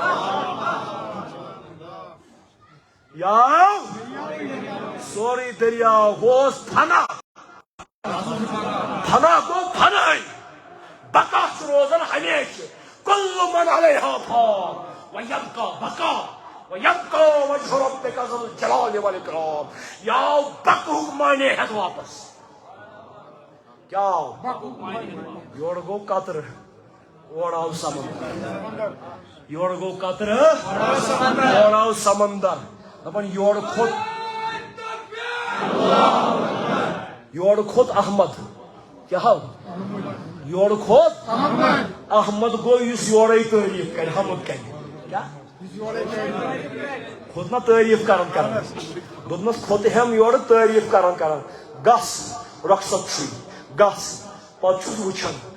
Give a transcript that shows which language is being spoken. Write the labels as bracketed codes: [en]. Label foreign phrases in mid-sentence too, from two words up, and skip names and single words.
[ks] یہِ آو سورُے دٔریاو ہُہ اوس فنا فنا گوٚو فناے بقا چھُ روزان ہمیشہِ [ar] کُلُّ من علیہا فان ویبقا بقا ویبقا وجہ ربک ذو الجلال والاکرام [ks] یہ آو بقہُک معنی ہیتھ واپس کیا آو یور گوٚو قطرٕ اورٕ آو سمندر یورٕ گوٚو قطرٕ اورٕ آو سمندر دپان یورٕ کھوٚت احمد کیٛاہ آو یورٕ کھوٚت احمد گوٚو یُس یورے تعریٖف کرِ حمد کرِ کیٛاہ کھوٚت نا تعریٖف کران دوٚپنس کھوٚتہم یورٕ تعریٖف کران گژھ رۄخصت چھُے گژھ پتہٕ چھُس وٕچھان